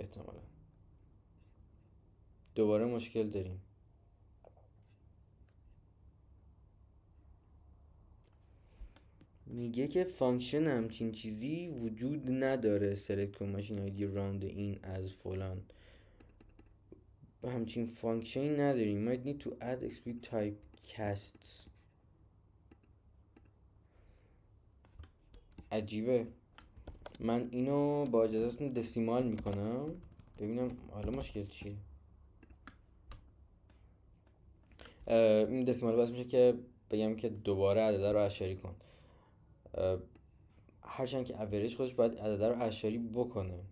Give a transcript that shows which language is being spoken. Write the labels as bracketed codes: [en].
[fa] احتمالا دوباره مشکل داریم. میگه که فانکشن همچین چیزی وجود نداره select کن ماشین آیدی راوند این از فلان. همچین فانکشنی نداریم. [en] might need to add explicit type casts. [fa] عجیبه. من اینو با اجازهتون دسیمال میکنم ببینم حالا مشکل چیه. این دسیمال باعث میشه که بگم که دوباره عدده رو اعشاری کن، هرچند که اوریج خودش باید عدده رو اعشاری بکنه.